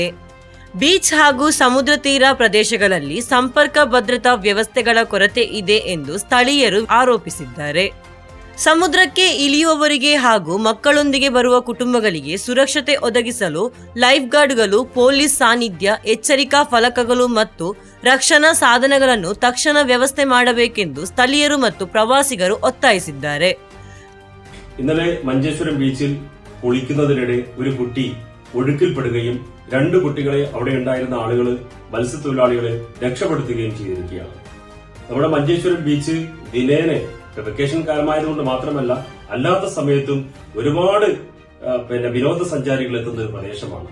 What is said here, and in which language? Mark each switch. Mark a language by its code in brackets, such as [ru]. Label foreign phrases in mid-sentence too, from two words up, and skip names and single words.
[kn] ಬೀಚ್ ಹಾಗೂ ಸಮುದ್ರ ತೀರ ಪ್ರದೇಶಗಳಲ್ಲಿ ಸಂಪರ್ಕ ಭದ್ರತಾ ವ್ಯವಸ್ಥೆಗಳ ಕೊರತೆ ಇದೆ ಎಂದು ಸ್ಥಳೀಯರು ಆರೋಪಿಸಿದ್ದಾರೆ. ಸಮುದ್ರಕ್ಕೆ ಇಳಿಯುವವರಿಗೆ ಹಾಗೂ ಮಕ್ಕಳೊಂದಿಗೆ ಬರುವ ಕುಟುಂಬಗಳಿಗೆ ಸುರಕ್ಷತೆ ಒದಗಿಸಲು [en] life guards, [kn] ಪೊಲೀಸ್ ಸಾನ್ನಿಧ್ಯ, ಎಚ್ಚರಿಕಾ ಫಲಕಗಳು ಮತ್ತು ರಕ್ಷಣಾ ಸಾಧನಗಳನ್ನು ತಕ್ಷಣ ವ್ಯವಸ್ಥೆ ಮಾಡಬೇಕೆಂದು ಸ್ಥಳೀಯರು ಮತ್ತು പ്രവാസിಗರು ഒത്തായിಸಿದ್ದಾರೆ. [ml] ഇന്നലെ മഞ്ചേശ്വരം ബീച്ചിൽ കുളിക്കുന്നതിനിടെ ഒരു കുട്ടി ഒഴുക്കിൽപ്പെടുകയും 2 കുട്ടികളെ അവിടെ ഉണ്ടായിരുന്ന ആളുകൾ മത്സ്യത്തൊഴിലാളികളെ രക്ഷപ്പെടുത്തുകയും ചെയ്തിരിക്കുകയാണ്. നമ്മുടെ മഞ്ചേശ്വരം ബീച്ച് ദിനേനെ വെക്കേഷൻ കാലമായതുകൊണ്ട് മാത്രമല്ല അല്ലാത്ത സമയത്തും ഒരുപാട് വിനോദസഞ്ചാരികൾ എത്തുന്ന ഒരു പ്രദേശമാണ്.